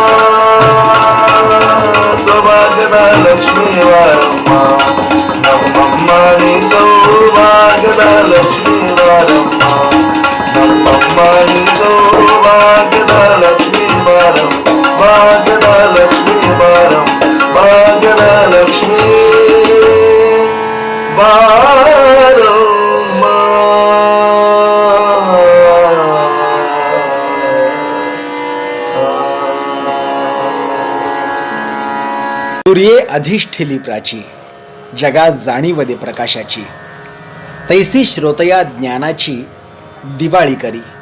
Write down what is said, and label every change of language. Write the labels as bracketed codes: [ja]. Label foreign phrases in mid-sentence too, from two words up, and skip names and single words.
[kn] ಸೌಭಾಗ್ಯದ ಲಕ್ಷ್ಮೀ ಬಾರಮ್ಮ ನಮ್ಮಮ್ಮ ನೀ ಸೌಭಾಗ್ಯದ ಲಕ್ಷ್ಮೀ ಬಾರಮ್ಮ ನಮ್ಮಮ್ಮ ನೀ ಸೌಭಾಗ್ಯದ ಲಕ್ಷ್ಮೀ ಬಾರಮ್ಮ ಭಾಗ್ಯದ ಲಕ್ಷ್ಮೀ ಬಾರಮ್ಮ ಭಾಗ್ಯದ ಲಕ್ಷ್ಮೀ ಬಾರಮ್ಮ [mr] सूर्ये अधिष्ठिली प्राची जगात जाणीव दे प्रकाशाची तैसी श्रोतया ज्ञानाची दिवाळी करी.